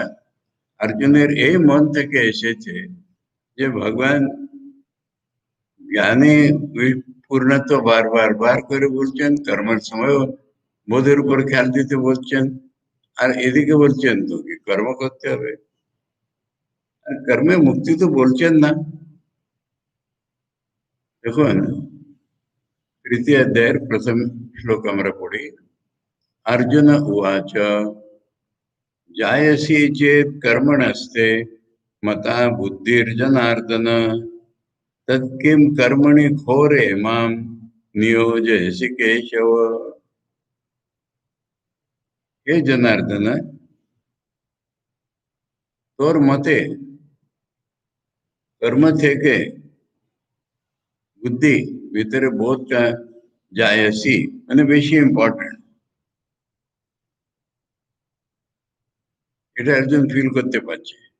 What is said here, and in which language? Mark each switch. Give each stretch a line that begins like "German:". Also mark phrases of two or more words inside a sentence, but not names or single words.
Bangla: অর্জুনের এই মন থেকে এসেছে যে ভগবান জ্ঞানে পূর্ণত্ব বার করে বলছেন, কর্মের সময় বোধের উপর খেয়াল দিতে বলছেন, আর এদিকে বলছেন তোকে কর্ম করতে হবে। আর কর্মে মুক্তি তো বলছেন না। দেখুন তৃতীয় অধ্যায়ের প্রথম শ্লোক আমরা পড়ি।
Sanskrit: अर्जुन उवाच जायसी चेत् कर्मणस्ते मता बुद्धिर्जनार्दन तत्किं कर्मणि घोरे मां नियोजयसि केशव। हे जनार्दन,
Bangla: তোর মতে কর্ম থেকে বুদ্ধি ভিতরে বোধটা জায়াসি মানে বেশি ইম্পর্টেন্ট, এটা একজন ফিল করতে পারছে।